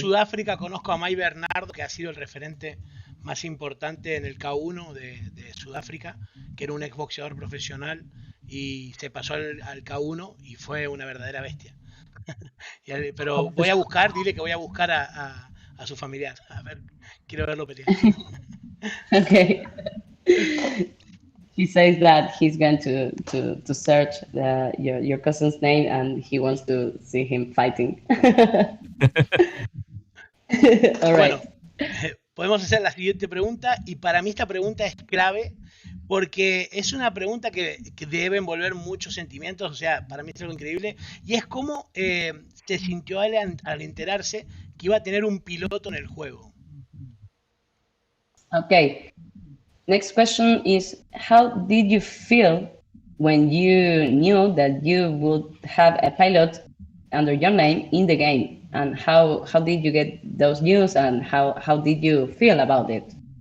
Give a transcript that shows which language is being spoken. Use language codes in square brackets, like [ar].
[es] Sudáfrica conozco a Mai Bernardo, que ha sido el referente más importante en el K1 de Sudáfrica, que era un exboxeador profesional y se pasó al K1 y fue una verdadera bestia. Pero voy a buscar, dile que voy a buscar a su familiar. A ver, quiero verlo pelear. [en] ok. He says that he's going to search your cousin's name and he wants to see him fighting. All right. [es] Bueno, podemos hacer la siguiente pregunta y para mí esta pregunta es clave porque es una pregunta que debe envolver muchos sentimientos, o sea, para mí es algo increíble, y es cómo se sintió él al enterarse que iba a tener un piloto en el juego. [en] Okay. Next question is, how did you feel when you knew that you would have a pilot under your name in the game? And how did you get those news and how did you feel about it?